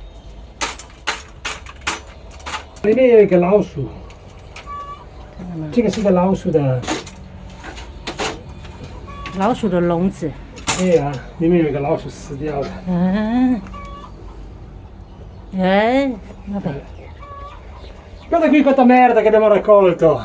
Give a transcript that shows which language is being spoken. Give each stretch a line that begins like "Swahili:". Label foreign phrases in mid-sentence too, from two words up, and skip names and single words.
Chinese: 里面有一个老鼠，这个是个老鼠的，老鼠的笼子。对啊，里面有一个老鼠死掉了。
Italian: vabbè. Guarda qui quanta merda che abbiamo raccolto!